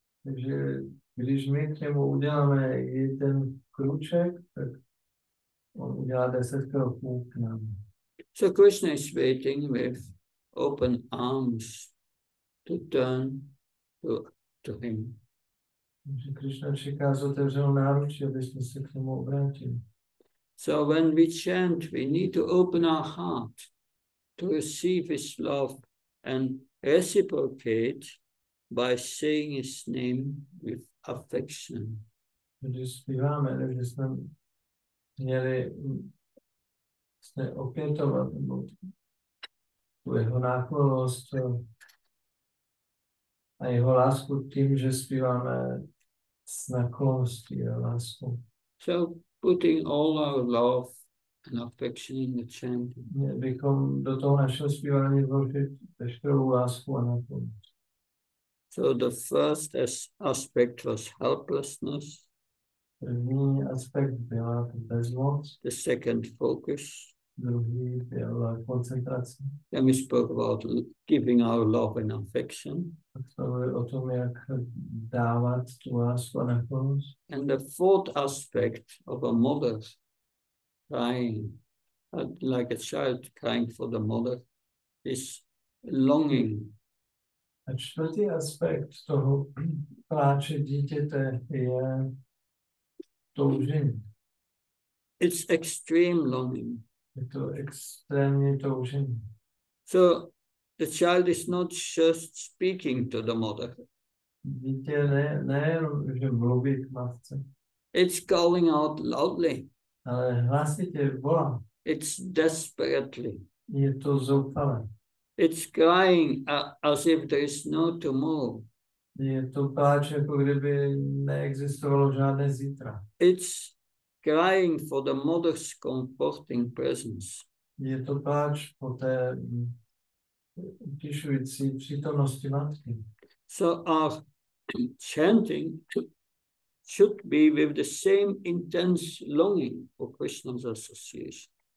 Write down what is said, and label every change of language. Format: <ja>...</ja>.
<cs>Takže když my k němu uděláme i ten krůček, tak on udělá 10 kroků k nám.</cs> <en>So Krishna is waiting with open arms to turn to him.</en> <cs>Takže Krishna čeká s otevřenou náručí, aby jsme se k němu obrátili.</cs> <en>So when we chant, we need to open our heart to receive his love and reciprocate by saying his name with affection.</en> <cs>Když zpíváme, takže jsme měli opětovat tu jeho náklonost a jeho lásku tím, že zpíváme s nákloností a láskou.</cs> <en>So putting all our love and affection in the chanting.</en> <cs>Měli bychom do toho našeho zpívání vložit veškerou lásku a náklonost.</cs> <en>So the first aspect was helplessness.</en> <cs>První aspekt byla bezmoc,</cs> <en>The second, focus.</en> <cs>druhý byla koncentrace.</cs> <en>Then we spoke about giving our love and affection.</en> <cs>Tak jsme mluvili o tom, jak dávat tu lásku a náklonost.</cs> <en>And the fourth aspect of a mother crying, like a child crying for the mother, is longing.</en> <cs>A čtvrtý aspekt toho pláče dítěte je toužení.</cs> <en>It's extreme longing.</en> <cs>Je to extrémní toužení.</cs> <en>So the child is not just speaking to the mother.</en> <cs>Dítě nejenom, že mluví k matce,</cs> <en>It's calling out loudly.</en> <cs>ale hlasitě volá.</cs> <en>It's desperately.</en> <cs>Je to zoufalé.</cs> <en>It's crying as if there is no tomorrow.</en> <cs>Je to pláč, jako kdyby neexistovalo žádné zítra.</cs> <en>It's crying for the mother's comforting presence.</en> <cs>Je to pláč po té utišující přítomnosti matky.</cs> <en>So our chanting should be with the same intense longing for Krishna's association.</en>